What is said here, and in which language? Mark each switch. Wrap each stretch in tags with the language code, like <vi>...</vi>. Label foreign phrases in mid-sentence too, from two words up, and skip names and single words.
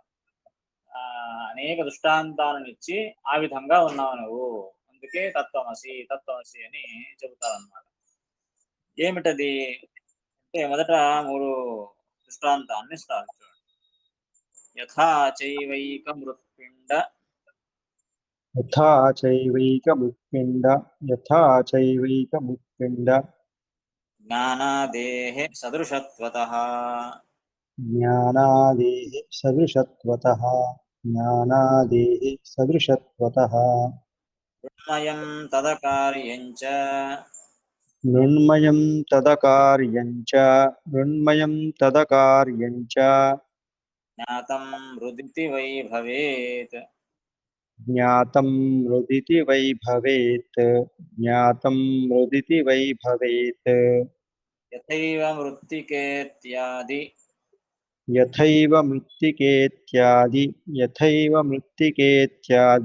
<te>ఆ, అనేక దృష్టాంతాలను ఇచ్చి ఆ విధంగా ఉన్నావు నువ్వు, అందుకే</te> <sa>తత్వమసి తత్వమసి</sa> <te>అని చెబుతారన్నమాట. ఏమిటది అంటే మొదట 3 దృష్టాంతాన్ని ఇస్తారు చూడండి.</te> <sa>యథా చైవైక మృత్పిండ यथा चैवैकमुत्पिण्ड यथा चैवैकमुत्पिण्ड జ్ఞానాదేహే సదృశత్వతః ज्ञानादेः सदृशत्वतः ज्ञानादेः सदृशत्वतः మృण्మయం తదకార్యం చ मृण्मयं तदकार्यं च मृण्मयं तदकार्यं च జ్ఞాతం హృదితి వై భవేత్. ज्ञातं हृदिति वै भवेत् ज्ञातं हृदिति वै भवेत् యథైవ మృత్తికేత్యాది यथैव मृत्तिकेत्यादि यथैव मृत्तिकेत्यादि</sa>